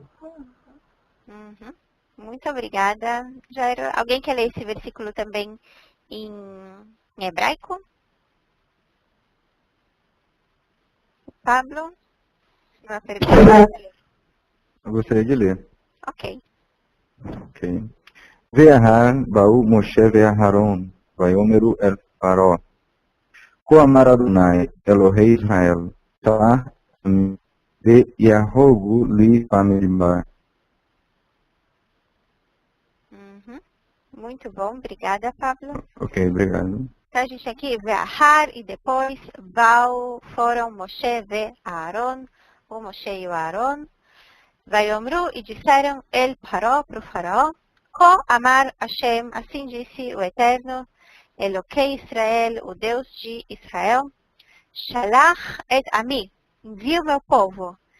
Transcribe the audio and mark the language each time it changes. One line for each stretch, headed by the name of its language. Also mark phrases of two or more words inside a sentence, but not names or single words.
Portuguese: Uhum. Muito obrigada, Jairo. Alguém quer ler esse versículo também em hebraico? Pablo? Uma pergunta? Eu gostaria de ler. Ok. Ok.
Hebrew: ואחר באו משה ואהרן ויאמרו אל פרעה. כה אמר אדוני, אלוהי ישראל, שלח ויהוגו לי במדבר. Uhum.
Portuguese: Muito bom, obrigada, Pablo. Ok, obrigado. Então a gente aqui vê Ahar e depois foram Moshe e Aaron, o Moshe e o Aaron, Vayomru e disseram
Hebrew: אל פרעה
Portuguese: para o faraó,
Hebrew: כה אמר השם,
Portuguese: assim disse o Eterno,
Hebrew: אלוהי ישראל,
Portuguese: o Deus de Israel,
Hebrew: שלח את עמי,
Portuguese: envia o meu povo,